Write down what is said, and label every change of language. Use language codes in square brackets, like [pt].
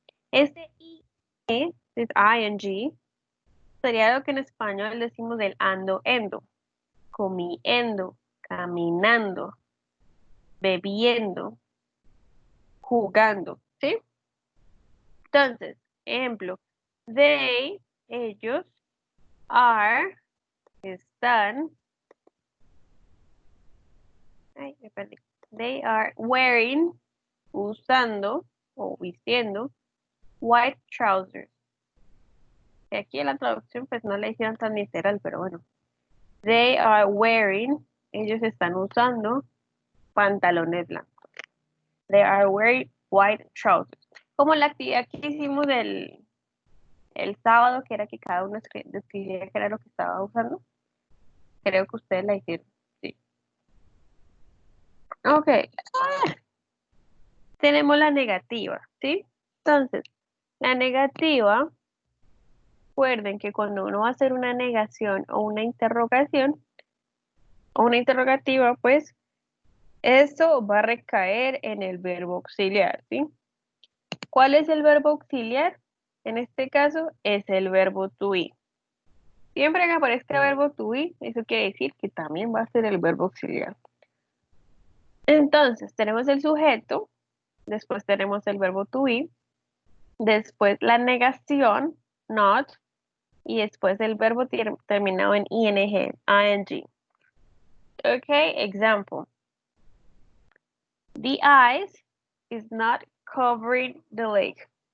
[es] Este ing es ing, sería lo que en español decimos del ando, endo, comiendo, caminando, bebiendo, jugando, ¿sí? Entonces, ejemplo, they, ellos, are, están, ay, me perdí. [en] They are wearing, [es] usando o vistiendo, [en] white trousers. [es] Y aquí en la traducción pues no le hicieron tan literal, pero bueno. [en] They are wearing, [es] ellos están usando pantalones blancos. [en] They are wearing white trousers. [es] Como la actividad que hicimos el sábado, que era que cada uno describía qué era lo que estaba usando. Creo que ustedes la hicieron, sí. Ok. Tenemos la negativa, ¿sí? Entonces, la negativa, recuerden que cuando uno va a hacer una negación o una interrogación, o una interrogativa, pues, eso va a recaer en el verbo auxiliar, ¿sí? ¿Cuál es el verbo auxiliar? En este caso, es el verbo to be. Siempre que aparezca el verbo to be, eso quiere decir que también va a ser el verbo auxiliar. Entonces, tenemos el sujeto, después tenemos el verbo to be, después la negación, not, y después el verbo terminado en ing, ing. [en] Okay, example. The ice is not covering the lake.